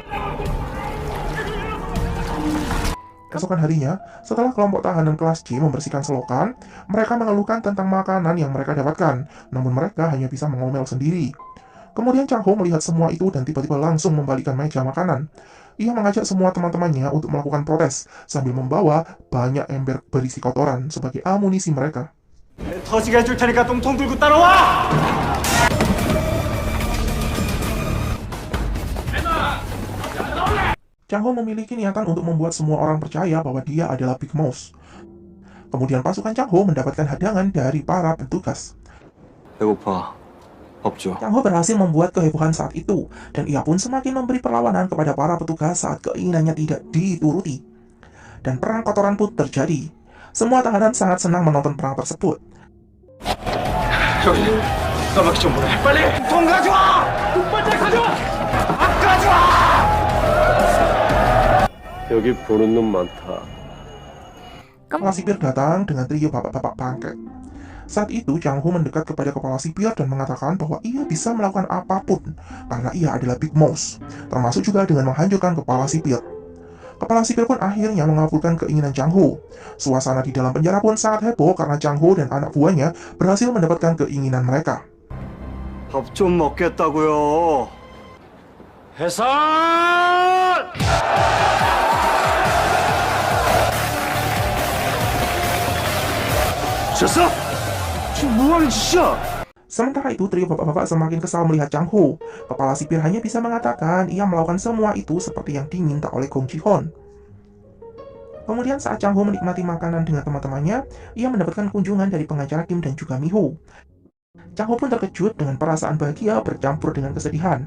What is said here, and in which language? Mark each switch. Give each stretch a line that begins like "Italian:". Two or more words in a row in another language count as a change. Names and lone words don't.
Indonesian: Keesokan harinya, setelah kelompok tahanan kelas C membersihkan selokan, mereka mengeluhkan tentang makanan yang mereka dapatkan, namun mereka hanya bisa mengomel sendiri. Kemudian Chang Ho melihat semua itu dan tiba-tiba langsung membalikkan meja makanan. Ia mengajak semua teman-temannya untuk melakukan protes, sambil membawa banyak ember berisi kotoran sebagai amunisi mereka.
Korean: 터지게 해줄 테니까 똥통 들고 따라와!
Indonesian: Chang Ho memiliki niatan untuk membuat semua orang percaya bahwa dia adalah Big Mouse. Kemudian pasukan Chang Ho mendapatkan hadangan dari para petugas.
Korean: 배고파. 밥 줘.
Indonesian: Chang Ho berhasil membuat kehebohan saat itu, dan ia pun semakin memberi perlawanan kepada para petugas saat keinginannya tidak dituruti. Dan perang kotoran pun terjadi. Semua tahanan sangat senang menonton perang tersebut.
Korean: 저기 까마귀 좀 보내. 빨리 똥 가져와! 빨리 가져와! 가져와! 여기 보는 놈 많다.
Indonesian: Kepala sipir datang dengan trio bapak-bapak bangkit. Saat itu, Chang Ho mendekat kepada kepala sipir dan mengatakan bahwa ia bisa melakukan apapun karena ia adalah Big Mouse, termasuk juga dengan menghancurkan kepala sipir. Kepala sipir pun akhirnya mengabulkan keinginan Chang Ho. Suasana di dalam penjara pun sangat heboh karena Chang Ho dan anak buahnya berhasil mendapatkan keinginan mereka.
Korean: 밥 좀 먹겠다고요. 해산! 졌어? 지금 뭐하는 짓이야?
Indonesian: Sementara itu, trio bapak-bapak semakin kesal melihat Chang Ho. Kepala sipir hanya bisa mengatakan ia melakukan semua itu seperti yang diminta oleh Gong Ji-hoon. Kemudian saat Chang Ho menikmati makanan dengan teman-temannya, ia mendapatkan kunjungan dari pengacara Kim dan juga Mi-ho. Chang Ho pun terkejut dengan perasaan bahagia bercampur dengan kesedihan.